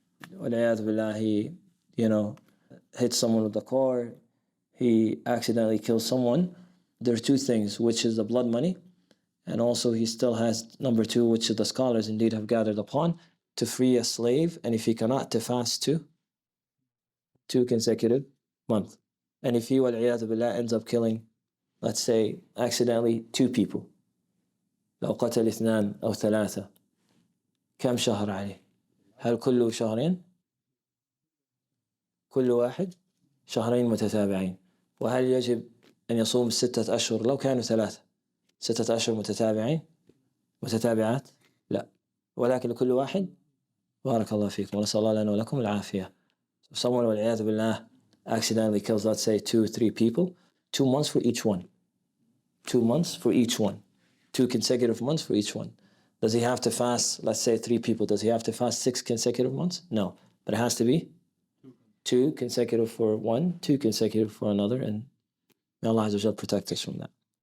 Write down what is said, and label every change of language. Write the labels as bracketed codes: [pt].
[en] He, hits someone with a car. He accidentally kills someone there are two things, which is the blood money, and also he still has number two, which the scholars indeed have gathered upon, to free a slave, and if he cannot, to fast two consecutive months. And if he, wal-'iyadhu billah, ends up killing, let's say, accidentally 2 people, [ar] لو قتل 2 أو 3 كم شهر عليه؟ هل كله شهرين؟ كل واحد شهرين متتابعين. وهل يجب أن يصوم 6 أشهر لو كانوا 3 6 أشهر متتابعات؟ لا، ولكن لكل واحد. بارك الله فيكم ونسأل الله لنا ولكم العافية. [en] If someone, [ar] والعياذ بالله, [en] accidentally kills, let's say, 2-3 people, 2 months for each one. 2 months for each one. 2 consecutive months for each one. Does he have to fast, let's say 3 people, does he have to fast 6 consecutive months? No, but it has to be 2 consecutive for one, 2 consecutive for another, and may Allah Azza wa Jal protect us from that.